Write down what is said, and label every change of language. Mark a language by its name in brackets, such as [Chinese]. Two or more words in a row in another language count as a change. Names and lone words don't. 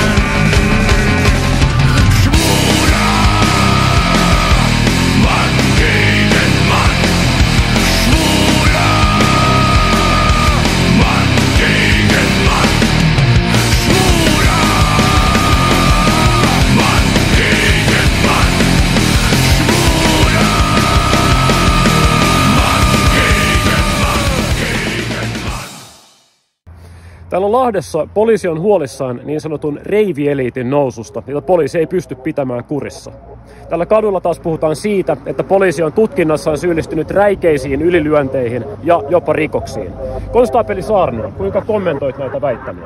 [German] Schwuler, Mann gegen Mann, schwuler, Mann gegen Mann, schwuler, Mann gegen Mann, schwuler, Mann gegen Mann. [Finnish] Täällä Lahdessa poliisi on huolissaan niin sanotun reivieliitin noususta, jota poliisi ei pysty pitämään kurissa. Tällä kadulla taas puhutaan siitä, että poliisi on tutkinnassaan syyllistynyt räikeisiin ylilyönteihin ja jopa rikoksiin. Konstaapeli Saarinen, kuinka kommentoit näitä väittämiä?